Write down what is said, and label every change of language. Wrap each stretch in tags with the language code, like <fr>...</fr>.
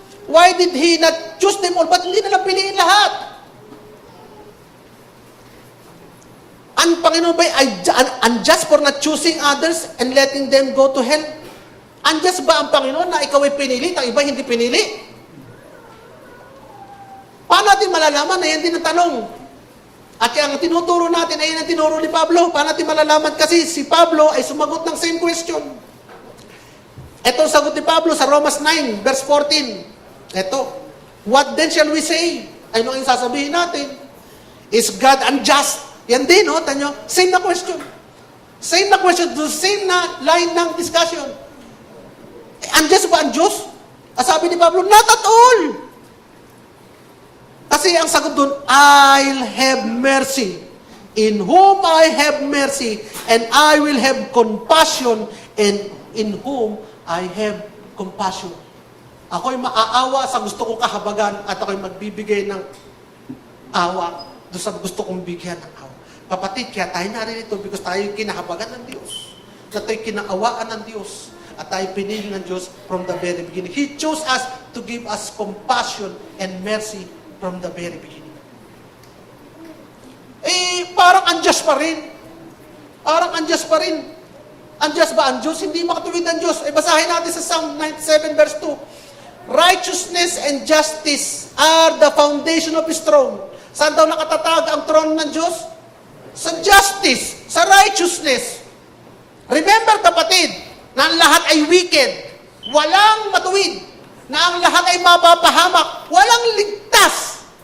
<en>Why did He not choose them all?</en> <tl>Ba't hindi na lang piliin lahat? Ang Panginoon ba ay</tl> <en>unjust for not choosing others and letting them go to hell?</en> <tl>Unjust ba ang Panginoon na ikaw ay pinili, ang iba hindi pinili? Paano natin malalaman na yan din ang tanong? At ang tinuturo natin ay yan ang tinuro ni Pablo. Paano natin malalaman? Kasi si Pablo ay sumagot ng same question. Ito ang sagot ni Pablo sa Romans 9, verse 14.</tl> <en>Ito, what then shall we say?</en> <tl>Ano ang sasabihin natin?</tl> <en>Is God unjust?</en> <tl>Yan din, no? Tanyo,</tl> <en>same na question.</en> <tl>Same na question, same na line ng discussion. Unjust ba ang Diyos? Sabi ni Pablo,</tl> <en>not at all.</en> <tl>Kasi ang sagot doon,</tl> <en>I'll have mercy. In whom I have mercy, and I will have compassion, and in whom I have compassion.</en> <tl>Ako'y maaawa sa gusto kong kahabagan, at ako'y magbibigay ng awa doon sa gusto kong bigyan ng awa. Kapatid, kaya tayo naririto because tayo kinahabagan ng Diyos. Na tayo kinaawaan ng Diyos. At tayo pinili ng Diyos</tl> <en>from the very beginning. He chose us to give us compassion and mercy from the very beginning.</en> <tl>Parang unjust pa rin. Parang unjust pa rin. Unjust ba ang Diyos? Hindi makatuwid ang Diyos. Basahin natin sa Psalm 97 verse 2.</tl> <en>Righteousness and justice are the foundation of His throne.</en> <tl>Saan daw nakatatag ang throne ng Diyos? Sa justice, sa righteousness. Remember, kapatid, na ang lahat ay wicked. Walang matuwid. Na ang lahat ay mapapahamak. Walang ligtas.</tl>